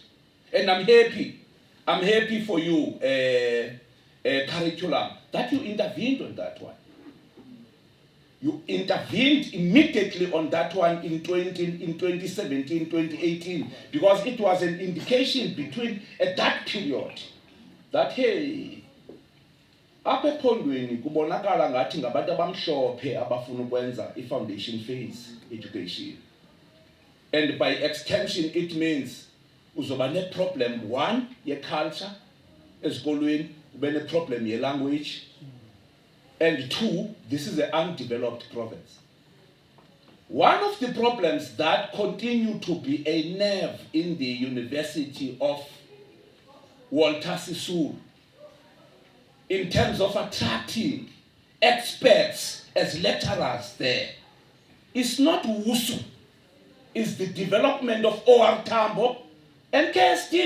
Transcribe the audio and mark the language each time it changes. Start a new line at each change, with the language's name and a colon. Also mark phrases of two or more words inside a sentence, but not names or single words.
English: And I'm happy for you, curriculum, that you intervened on that one. You intervened immediately on that one in 2017, 2018, because it was an indication between at that period that,
Xhosa: hey, apha ephondweni kubonakala ngathi ngabantu abamhlophe abafuna ukwenza
English: i-foundation phase education. And by extension, it means
Xhosa: uzoba ne-problem,
English: one,
Xhosa: ye-culture esikolweni, ube ne-problem ye-language,
English: and two, this is an undeveloped province. One of the problems that continue to be a nerve in the University of Walter Sisulu in terms of attracting experts as lecturers there is not WUSU, it's the development of OR Tambo and KST.